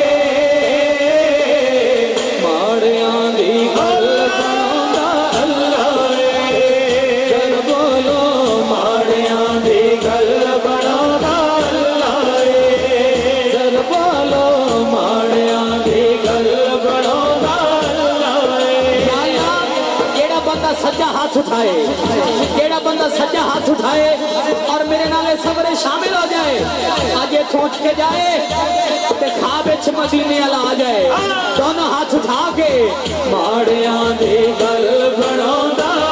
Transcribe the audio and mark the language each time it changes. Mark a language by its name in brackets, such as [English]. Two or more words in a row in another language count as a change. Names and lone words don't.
[Punjabi] ماڑیاں دی گل بنانا اللہ چل بولو ماڑیاں دی گل بنانا اللہ چل بولو ماڑیاں دی گل بنانا سجا ہاتھ اٹھائے کیڑا بندہ سجا ہاتھ اٹھائے اور میرے نالے سفرے شامل ہو جائے آج یہ سوچ کے جائے تے خواب وچ مدینے والا آ جائے دونوں ہاتھ اٹھا کے ماڑیاں دی گل بناوندا